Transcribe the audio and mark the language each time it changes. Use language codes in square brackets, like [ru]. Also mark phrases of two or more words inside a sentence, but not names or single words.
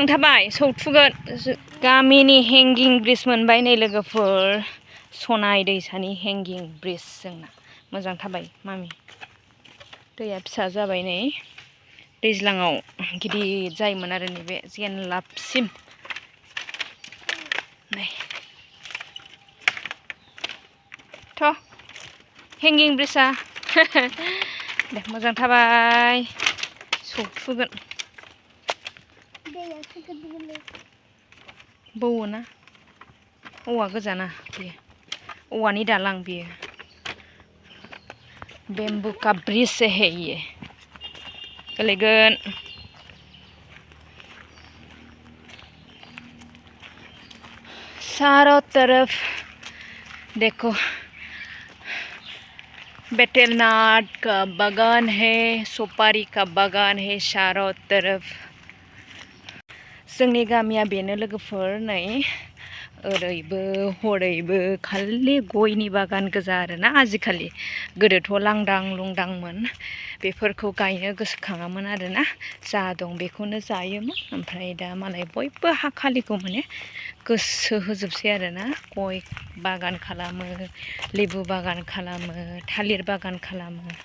[brx] थाबाय सौथुगोन गामिनि [en] hanging bridge [brx] मोनबाय नै लोगोफोर सनाय दैसानि [en] hanging bridge [brx] जोंना मोजां थाबाय मामि दैया फिसा जाबाय नै दैज्लाङाव गिदिर जायोमोन आरो नैबे जेनलाबसिम थ' हेंगिं ब्रिजआ दे मोजां थाबाय सौथुगोन बौवोना औवा गोजाना बेयो औवानि दालां बेयो [hi] बेम्बु का ब्रिज है ये [brx] गोलैगोन [hi] चारों तरफ देखो बेटेलनाट का बागान है सुपारी का बागान है चारों तरफ [brx] जोंनि गामिया बेनो लोगोफोर नै ओरैबो हरैबो खालि गयनि बागान गोजा आरोना आजिखालि गोदोथ' लांदां लुंदांमोन बेफोरखौ गायनो गोसोखाङामोन आरोना जा दं बेखौनो जायोमोन ओमफ्राय दा मालाय बयबो हा खालिखौ माने गोसो होजोबसै आरोना गय बागान खालामो लेबु बागान खालामो थालिर बागान खालामो